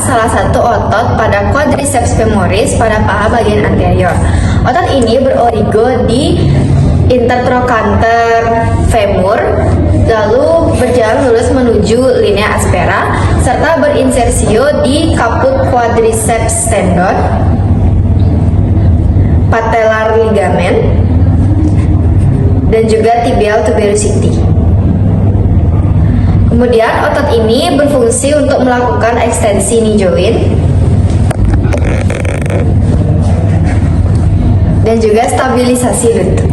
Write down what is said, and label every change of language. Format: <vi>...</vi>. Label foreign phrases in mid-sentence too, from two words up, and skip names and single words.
<id>salah satu otot pada</id> <la>quadriceps femoris</la> <id>pada paha bagian anterior. Otot ini berorigo di intertrochanter femur, lalu berjalan lurus menuju</id> <la>linea aspera,</la> <id>serta berinsersio di caput</id> <en>quadriceps tendon, patellar ligament,</en> <id>dan juga</id> <en>tibial tuberosity.</en> <id>Kemudian otot ini berfungsi untuk melakukan ekstensi</id> <en>knee joint</en> <id>dan juga stabilisasi lutut.</id>